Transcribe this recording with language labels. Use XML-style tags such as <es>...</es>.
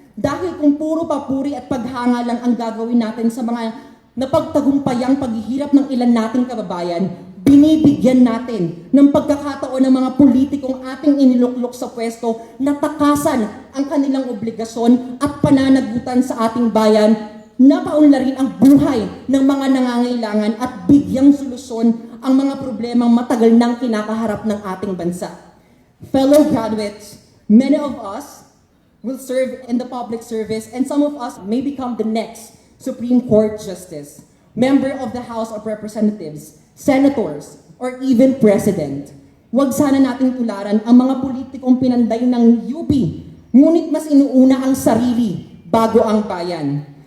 <tl>Dahil kung puro papuri at paghanga lang ang gagawin natin sa mga napagtagumpayang paghihirap ng ilan nating kababayan, binibigyan natin ng pagkakataon ng mga politikong ating iniluklok sa pwesto na takasan ang kanilang obligasyon at pananagutan sa ating bayan na paunlarin ang buhay ng mga nangangailangan at bigyang solusyon ang mga problemang matagal nang kinakaharap ng ating bansa.</tl> <en>Fellow graduates, many of us will serve in the public service and some of us may become the next Supreme Court Justice, member of the House of Representatives, senators, or even president.</en> <tl>Huwag sana nating tularan ang mga politikong pinanday ng UP, ngunit mas inuuna ang sarili bago ang bayan.</tl>